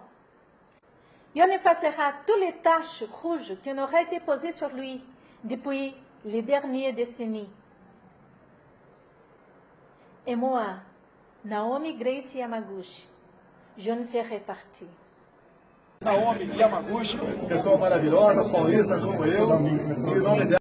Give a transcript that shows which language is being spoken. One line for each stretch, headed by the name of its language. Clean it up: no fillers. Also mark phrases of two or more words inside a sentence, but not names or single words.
French: Et on effacera toutes les taches rouges qui ont été posées sur lui depuis les dernières décennies. Et moi, Naomi Grace Yamaguchi, je ne ferai partie.
Portuguese: Naomi Yamaguchi, pessoa maravilhosa, paulista como eu, em nome dela.